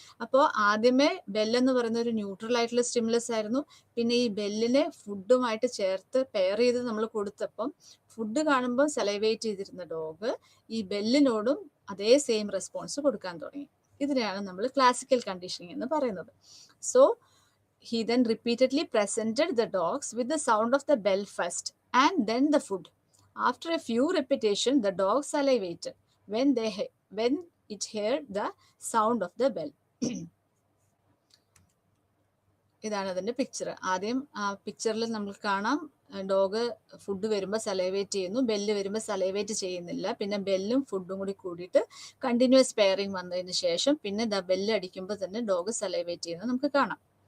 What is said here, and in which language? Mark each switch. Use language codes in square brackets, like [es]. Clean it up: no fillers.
[ml] അപ്പോൾ ആദ്യമേ ബെല്ലെന്ന് പറയുന്ന ഒരു ന്യൂട്രൽ ആയിട്ടുള്ള സ്റ്റിമുലസ് ആയിരുന്നു. പിന്നെ ഈ ബെല്ലിനെ ഫുഡുമായിട്ട് ചേർത്ത് പെയർ ചെയ്ത് നമ്മൾ കൊടുത്തപ്പം ഫുഡ് കാണുമ്പോൾ സലൈവേറ്റ് ചെയ്തിരുന്ന ഡോഗ് ഈ ബെല്ലിനോടും അതേ സെയിം റെസ്പോൺസ് കൊടുക്കാൻ തുടങ്ങി. ഇതിനെയാണ് നമ്മൾ ക്ലാസിക്കൽ കണ്ടീഷനിങ് എന്ന് പറയുന്നത്. [en] So he then repeatedly presented the dogs with the sound of the bell first and then the food. After a few repetitions, the dog salivated when it heard the sound of the bell. [ml] ഇതാണ് അതിന്റെ picture. ആദ്യം ആ പിക്ചറിൽ നമുക്ക് കാണാം dog food വരുമ്പോൾ സലൈവേറ്റ് ചെയ്യുന്നു, bell വരുമ്പോൾ സലൈവേറ്റ് ചെയ്യുന്നില്ല. പിന്നെ ബെല്ലും ഫുഡും കൂടി കൂടിയിട്ട് കണ്ടിന്യൂസ് പെയറിങ് വന്നതിന് ശേഷം പിന്നെ ബെല്ല് അടിക്കുമ്പോൾ തന്നെ ഡോഗ് സലൈവേറ്റ് ചെയ്യുന്നത് നമുക്ക് കാണാം.